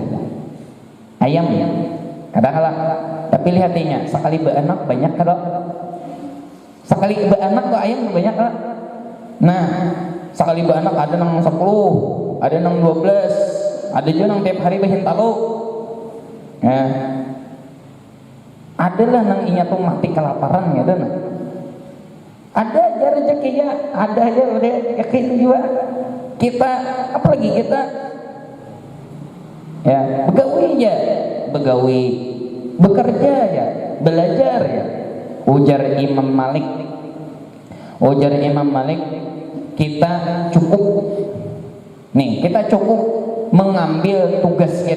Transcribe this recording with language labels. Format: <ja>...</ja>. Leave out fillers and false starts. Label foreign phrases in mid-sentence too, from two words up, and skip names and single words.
<id>Ayam ya, kadang-kadang, tapi lihatinya sekali beranak banyak kalau sekali beranak tuh ayam banyak kan.</id> <bjn>Nah sekali beranak ada nang 10, ada nang 12, ada juga nang tiap hari bahin talu. Ya, adalah nang inya tuh mati kelaparan ya dan ada aja rezekinya, ada aja udah yakin juga kita, apalagi kita Ya, begawi ya, begawi, bekerja ya, belajar ya.</bjn> <id>Ujar Imam Malik, kita cukup nih, kita cukup mengambil tugas kita.</id>